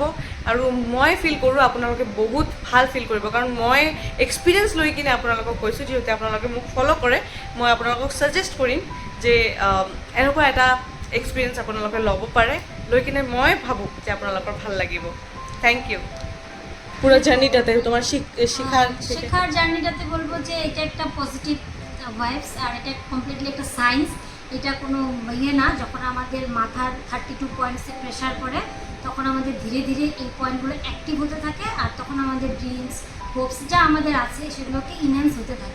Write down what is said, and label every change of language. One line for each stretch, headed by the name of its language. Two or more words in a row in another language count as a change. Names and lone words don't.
Assamese: আৰু মই ফিল কৰোঁ আপোনালোকে বহুত ভাল ফিল কৰিব, কাৰণ মই এক্সপিৰিয়েঞ্চ লৈ কিনে আপোনালোকক কৈছোঁ। যিহেতু আপোনালোকে মোক ফ'ল' কৰে, মই আপোনালোকক ছাজেষ্ট কৰিম যে এনেকুৱা এটা এক্সপিৰিয়েঞ্চ আপোনালোকে ল'ব পাৰে। লৈ কিনে মই ভাবোঁ যে আপোনালোকৰ ভাল লাগিব।
English: thank you.
Bangla: পুরো জার্নিটাতে তোমার শেখার শেখার জার্নিটাতে বলবো যে এটা একটা
English: positive vibes,
Bangla: আর এটা কমপ্লিটলি একটা সায়েন্স। এটা কোনো ইয়ে না, যখন আমাদের মাথার 32 পয়েন্টসে প্রেশার পড়ে তখন আমাদের ধীরে ধীরে এই পয়েন্টগুলো অ্যাক্টিভ হতে থাকে, আর তখন আমাদের
English: dreams hopes
Bangla: যা আমাদের আছে সেগুলোকে ইনহ্যান্স হতে থাকে।